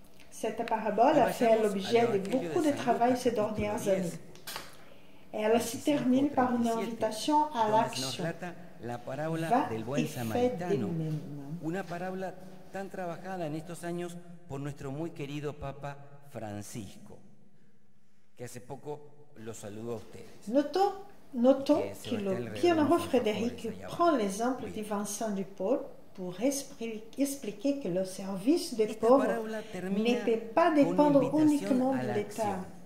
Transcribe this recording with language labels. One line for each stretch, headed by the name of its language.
French: Cette parabole a fait l'objet de beaucoup de travail ces dernières années. Elle se termine par une invitation à l'action. Va et fais de même.
Spanish: Una parábola tan trabajada en estos años por nuestro muy querido Papa Francisco, que hace poco lo saludó a ustedes.
French: Notons que le bienheureux Frédéric prend l'exemple de Vincent du Paul pour expliquer que le service des pauvres ne peut pas dépendre uniquement de l'État.